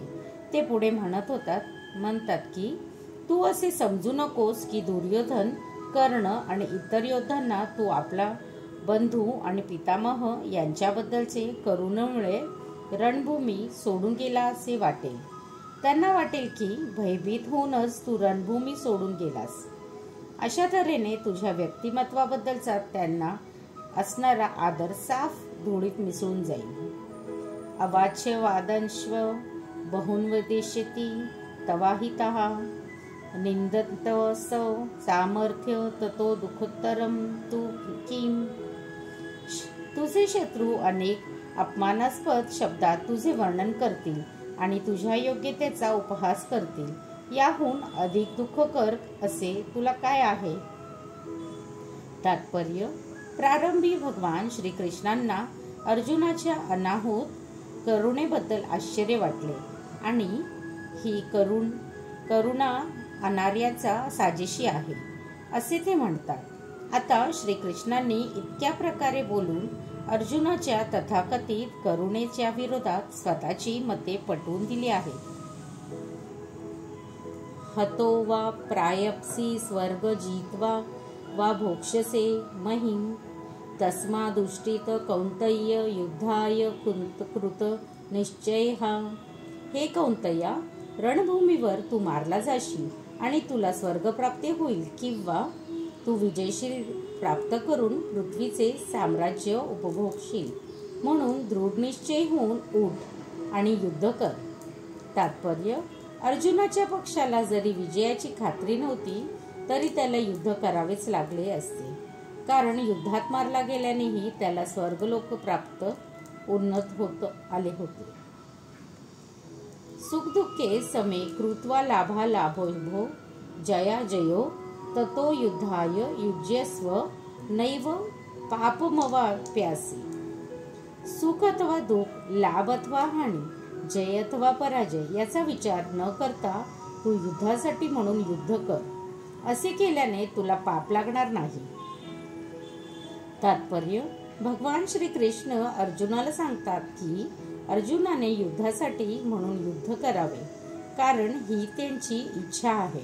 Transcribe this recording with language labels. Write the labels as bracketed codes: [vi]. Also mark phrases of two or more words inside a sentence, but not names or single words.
[mr] ते पुढे म्हणतात की तू असे समजू नकोस की दुर्योधन, कर्ण आणि इतर योद्धांना तू आपला बंधू आणि पितामह यांच्याबद्दलचे करुणेमुळे रणभूमी सोडून गेला असे वाटेल. त्यांना वाटेल की भयभीत होऊनच तू रणभूमी सोडून गेलास. अशा तऱ्हेने तुझ्या व्यक्तिमत्वाबद्दलचा त्यांना असणारा आदर साफ धुळीत मिसळून जाईल. [sa] अवाच्य वादंश्व बहुन्वदिष्यति तवाहितः निंदन्तवसौ सामर्थ्य ततो दुःखोत्तरम तू किम. [mr] तुझे शत्रू अनेक अपमानास्पद शब्दात तुझे वर्णन करतील आणि तुझ्या योग्यतेचा उपहास करतील. याहून अधिक दुःखकर असे तुला काय आहे. तात्पर्य: प्रारंभी भगवान श्रीकृष्णांना अर्जुनाच्या अनाहूत करुणेबद्दल आश्चर्य वाटले आणि ही करुणा अनार्याचा साजेशी आहे असे ते म्हणतात. आता श्रीकृष्णांनी इतक्या प्रकारे बोलून अर्जुनाच्या तथाकथित करुणेच्या विरोधात स्वतःची मते पटवून दिली आहेत. [sa] हतो वा प्रायप्सि स्वर्ग जित्वा वा भोक्ष्यसे महिम तस्मादुष्टित कौन्तेय युद्धाय कृत निश्चयः [mr] हे कौंतया, रणभूमीवर तू मारला जाशील आणि तुला स्वर्गप्राप्ती होईल, किंवा तू विजयशील प्राप्त करून पृथ्वीचे साम्राज्य उपभोगशील. म्हणून दृढ निश्चय होऊन उठ आणि युद्ध कर. तात्पर्य: अर्जुनाच्या पक्षाला जरी विजयाची खात्री नव्हती तरी त्याला युद्ध करावेच लागले असते, कारण युद्धात मारला गेल्यानेही त्याला स्वर्गलोक प्राप्त उन्नत होत आले होते. [sa] सुखदुःखे समे कृत्वा लाभा लाभो जया जयो ततो युद्धाय युज्यस्व नैव पापमवाप्यासि. [mr] सुख अथवा दुःख, लाभ अथवा हानी, जय अथवा पराजय याचा विचार न करता तू युद्धासाठी म्हणून युद्ध कर. असे केल्याने तुला पाप लागणार नाही. तात्पर्य: भगवान श्री कृष्ण अर्जुनाला सांगतात की अर्जुनाने युद्धासाठी म्हणून युद्ध करावे, कारण ही त्यांची इच्छा आहे.